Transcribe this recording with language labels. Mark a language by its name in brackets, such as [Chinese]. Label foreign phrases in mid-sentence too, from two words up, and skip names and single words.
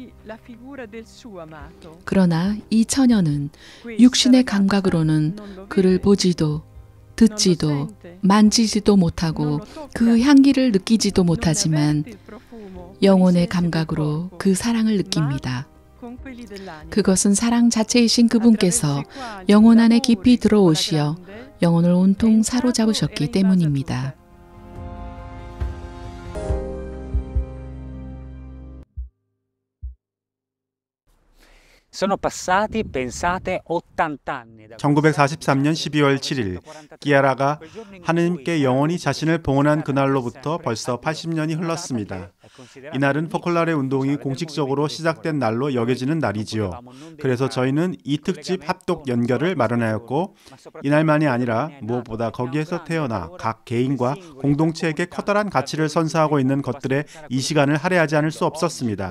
[Korean] 그러나 이 처녀는 육신의 감각으로는 그를 보지도 듣지도 만지지도 못하고 그 향기를 느끼지도 못하지만 영혼의 감각으로 그 사랑을 느낍니다. 그것은 사랑 자체이신 그분께서 영혼 안에 깊이 들어오시어 영혼을 온통 사로잡으셨기 때문입니다. [Italian] Sono passati, pensate, 80 anni. [Korean] 1943년 12월 7일 기아라가 하느님께 영원히 자신을 봉헌한 그날로부터 벌써 80년이 흘렀습니다. 이날은 포콜라레 운동이 공식적으로 시작된 날로 여겨지는 날이지요. 그래서 저희는 이 특집 합독 연결을 마련하였고 이날만이 아니라 무엇보다 거기에서 태어나 각 개인과 공동체에게 커다란 가치를 선사하고 있는 것들에 이 시간을 할애하지 않을 수 없었습니다.